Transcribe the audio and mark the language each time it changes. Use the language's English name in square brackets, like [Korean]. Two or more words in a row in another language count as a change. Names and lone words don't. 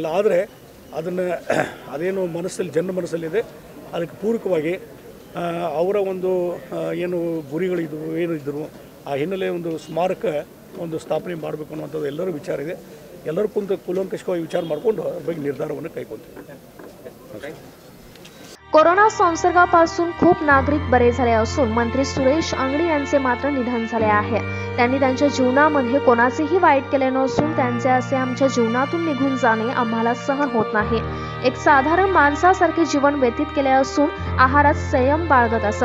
[Kannada] ಆದರೆ ಅದೇನು ಜನರ ಮನಸ್ಸಲ್ಲಿದೆ ಅದಕ್ಕೆ ಪೂರಕವಾಗಿ ಅವರ ಒಂದು ಏನು ಗುರಿಗಳಿದ್ವು ಏನಿದ್ದರು ಆ ಹಿನ್ನೆಲೆ ಒಂದು ಸ್ಮಾರಕ ಒಂದು ಸ್ಥಾಪನೆ ಮಾಡಬೇಕು ಅನ್ನುವಂಥದ್ದು ಎಲ್ಲರೂ ವಿಚಾರ ಇದೆ. ಎಲ್ಲರೂ ಕೂಲಂಕಷವಾಗಿ ವಿಚಾರ ಮಾಡಿಕೊಂಡು ಅದ್ರ ಬಗ್ಗೆ ನಿರ್ಧಾರವನ್ನು ಕೈಗೊಳ್ತೀವಿ. [Marathi] कोरोना संसर्गापासून खूप नागरिक बरे झाले असून मंत्री सुरेश अंगडी यांचे मात्र निधन झाले आहे. त्यांनी त्यांच्या जीवनामध्ये कोणाचेही वाईट केले नसून त्यांचे असे आमच्या जीवनातून निघून जाणे आम्हाला सहन होत नाही. एक साधारण माणसासारखे जीवन व्यतीत केले असून आहारात संयम बाळगत असत.